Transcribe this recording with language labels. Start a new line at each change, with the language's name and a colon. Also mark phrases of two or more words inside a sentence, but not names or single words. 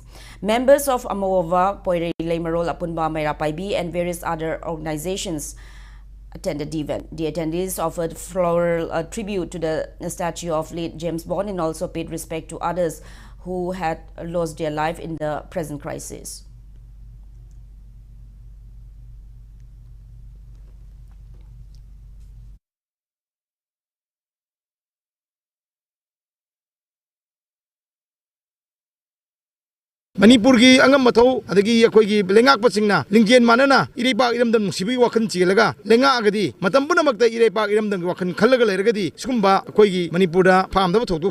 English: Members of Amawava, Poire Leimarol, Apunba, Mairapaibi and various other organizations attended the event. The attendees offered floral tribute to the statue of late James Bond and also paid respect to others who had lost their life in the present crisis.
Manipuri: Manipur ki angam mathau adagi akoi ki lengak pachingna lingjen manana irepa iramdam sibi wakhan chilaga lenga agadi matam punamakta irepa iramdam wakhan khallaga leragadi skumba akoi ki Manipur da phamda thoktok